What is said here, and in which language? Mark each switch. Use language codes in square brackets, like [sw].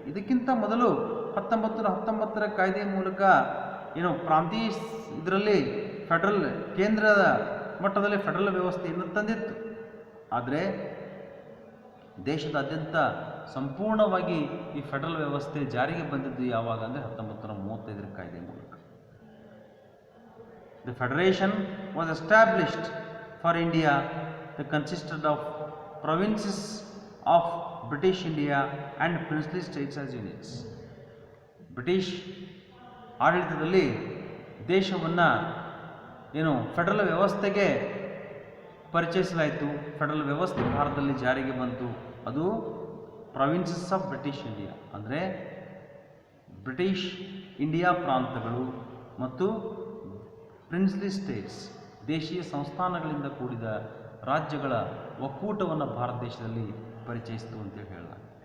[kn] ಇದಕ್ಕಿಂತ ಮೊದಲು 1919ರ ಕಾಯ್ದೆಯ ಮೂಲಕ ಪ್ರಾಂತೀಯ ಇದರಲ್ಲಿ ಫೆಡರಲ್ ಕೇಂದ್ರದ ಮಟ್ಟದಲ್ಲಿ ಫೆಡರಲ್ ವ್ಯವಸ್ಥೆಯನ್ನು ತಂದಿತ್ತು. ಆದರೆ ದೇಶದಾದ್ಯಂತ ಸಂಪೂರ್ಣವಾಗಿ ಈ ಫೆಡರಲ್ ವ್ಯವಸ್ಥೆ ಜಾರಿಗೆ ಬಂದಿದ್ದು ಯಾವಾಗ ಅಂದರೆ 1935ರ ಕಾಯ್ದೆ ಮೂಲಕ. [en] The federation was established for India that consisted of provinces of British India and princely states as units. [kn] British ಆಡಳಿತದಲ್ಲಿ ದೇಶವನ್ನು ಫೆಡರಲ್ ವ್ಯವಸ್ಥೆಗೆ ಪರಿಚಯಿಸಲಾಯಿತು. ಫೆಡರಲ್ ವ್ಯವಸ್ಥೆ ಭಾರತದಲ್ಲಿ ಜಾರಿಗೆ ಬಂತು. ಅದು ಪ್ರಾವಿನ್ಸಸ್ ಆಫ್ ಬ್ರಿಟಿಷ್ ಇಂಡಿಯಾ ಅಂದರೆ ಬ್ರಿಟಿಷ್ ಇಂಡಿಯಾ ಪ್ರಾಂತಗಳು ಮತ್ತು ಪ್ರಿನ್ಸ್ಲಿ ಸ್ಟೇಟ್ಸ್ ದೇಶೀಯ ಸಂಸ್ಥಾನಗಳಿಂದ ಕೂಡಿದ ರಾಜ್ಯಗಳ ಒಕ್ಕೂಟವನ್ನು ಭಾರತ ದೇಶದಲ್ಲಿ ಪರಿಚಯಿಸಿತು ಅಂತೇಳಿ ಹೇಳಲಾಗಿದೆ.